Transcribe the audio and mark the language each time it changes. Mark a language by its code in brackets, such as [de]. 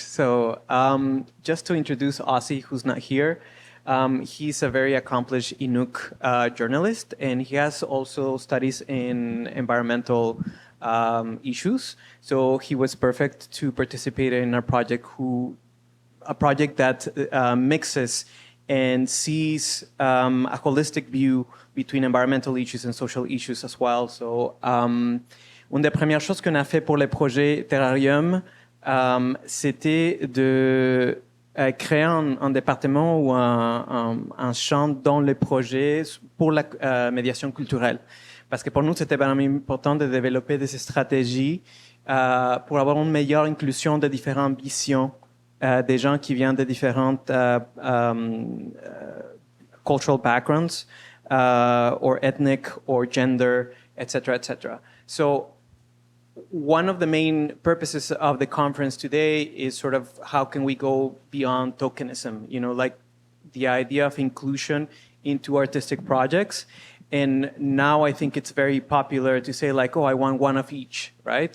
[en] So just to introduce Ossie, who's not here, he's a very accomplished Inuk journalist, and he has also studies in environmental issues. So he was perfect to participate in our project, a project that mixes and sees a holistic view between environmental issues and social issues as well. [fr] So, une des premières choses qu'on a fait pour le projet Terrarium, c'était de créer un département ou un champ dans le projet pour la médiation culturelle. Parce que pour nous, c'était vraiment important de développer des stratégies pour avoir une meilleure inclusion de différentes visions des gens qui viennent de différentes [en] cultural backgrounds, or ethnic, or gender, etc., etc. So one of the main purposes of the conference today is sort of how can we go beyond tokenism, like the idea of inclusion into artistic projects. And now I think it's very popular to say like, oh, I want one of each, right?